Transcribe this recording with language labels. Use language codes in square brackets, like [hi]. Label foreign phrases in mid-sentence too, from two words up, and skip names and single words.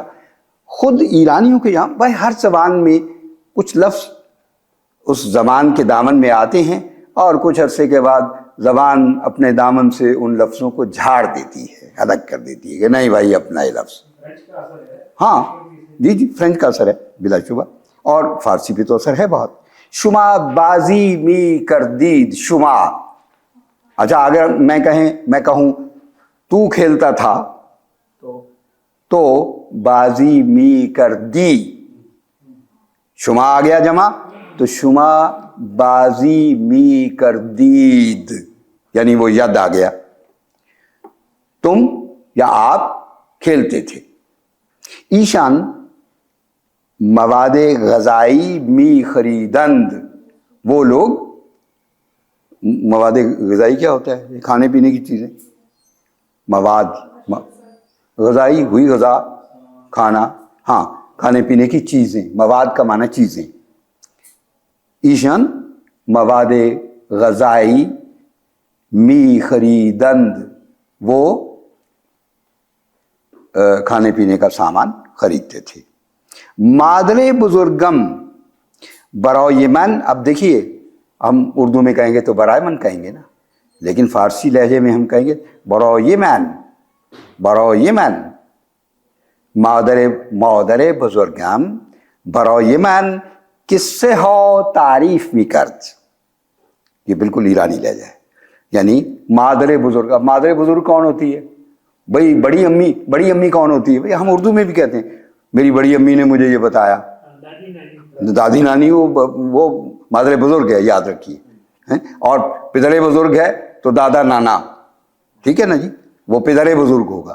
[ur] خود ایرانیوں کے یہاں بھائی ہر زبان میں کچھ لفظ اس زبان کے دامن میں آتے ہیں، اور کچھ عرصے کے بعد زبان اپنے دامن سے ان لفظوں کو جھاڑ دیتی ہے، الگ کر دیتی ہے کہ نہیں بھائی اپنا یہ لفظ. ہاں جی فرینچ کا اثر ہے بلا شبہ، اور فارسی پہ تو اثر ہے بہت. [fa] شما بازی می کردید، شما. [ur] اچھا اگر میں کہوں تو کھیلتا تھا تو [fa] بازی می کر دی، [ur] شما آ گیا جمع، تو [fa] شما بازی می کر دید، [ur] یعنی وہ ید آ گیا. تم یا آپ کھیلتے تھے. [fa] ایشان مواد غذائی می خریدند، [ur] وہ لوگ، [fa] مواد غذائی [ur] کیا ہوتا ہے؟ کھانے پینے کی چیزیں. [fa] مواد غذائی [ur] ہوئی غذا کھانا، ہاں کھانے پینے کی چیزیں، مواد کا معنی چیزیں، [fa] ایشن مواد غذائی، می خریدند [ur] وہ کھانے پینے کا سامان خریدتے تھے۔ [fa] مادر بزرگم برائے من، [ur] اب دیکھیے ہم اردو میں کہیں گے تو [fa] برائے من [ur] کہیں گے نا، لیکن فارسی لہجے میں ہم کہیں گے [fa] برائے من، برائے من، مادر بزرگم برائے من قصے ہو تعریف می کرد، [ur] یہ بالکل ایرانی لہجہ ہے، یعنی [fa] مادر بزرگ، [ur] اب [fa] مادر بزرگ [ur] کون ہوتی ہے بھائی؟ بڑی امی، بڑی امی کون ہوتی ہے بھائی؟ ہم اردو میں بھی کہتے ہیں میری بڑی امی نے مجھے یہ بتایا، دادی نانی وہ [fa] مادر بزرگ [ur] ہے، یاد رکھیے، اور [fa] پدر بزرگ [ur] ہے تو دادا نانا، ٹھیک ہے نا جی، وہ [fa] پدر بزرگ [ur] ہوگا۔